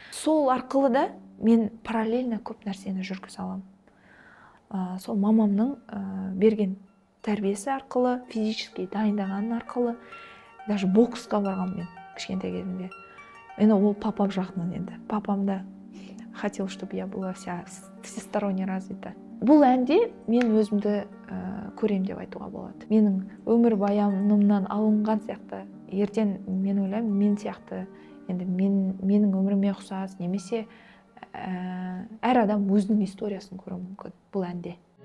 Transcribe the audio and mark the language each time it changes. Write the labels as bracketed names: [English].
[Kazakh] Сол арқылы да мен параллельно көп нәрсені жүргізе аламын. Сол мамамның берген тәрбиесі арқылы, физически дайындаған арқылы, даже боксқа барғам мен кішкентай кезімде. Енді ол папам жағынан енді. Папам да [Russian] хотел, чтобы я была всесторонне развита. [Kazakh] Бұл әнде мен өзімді көрем деп айтуға болады. Менің өмір баянымнан алынған сияқты, ертең мен ойлаймын, мен сияқты, енді менің өміріме ұқсас, немесе әр адам өзінің историясын көруі мүмкін бұл әнде.